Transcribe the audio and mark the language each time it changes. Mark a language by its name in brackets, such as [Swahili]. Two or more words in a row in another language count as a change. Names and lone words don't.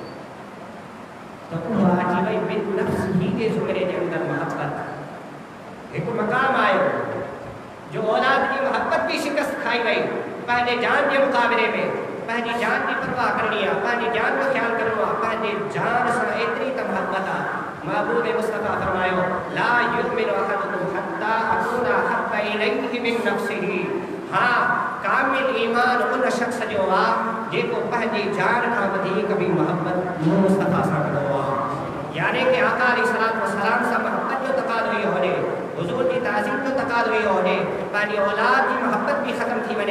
[Sindhi] त उहा अची वई बिन नफ़्स ही जे ज़ुमरे जे अंदरि मोहबत। हिकु मक़ाम आयो जो औलाद जी मोहबत बि शिकस्त खाई वई, पंहिंजे जान जे मुक़ाबले में पंहिंजी जान जी परवाह करणी आहे, पंहिंजी जान जो ख़्यालु करिणो आहे, पंहिंजे जान सां एतिरी त मोहबत आहे। महबूब मुस्तफ़ा फरमायो [Arabic] لا يؤمن أحدكم حتى أكون أحب إليه من نفسه. [Sindhi] हाँ, कामिल ईमान उन शख़्स जो आहे जेको पंहिंजी जान खां वधीक बि मोहबत मुस्तफ़ा सां कंदो आहे। यानी कि आका अलैहिस्सलाम सां मोहबत जो तक़ाज़ो इहो हुजे, हुज़ूर जी ताज़ीम जो तक़ाज़ो इहो हुजे, पंहिंजी औलाद जी मोहबत बि ख़त्म थी वञे।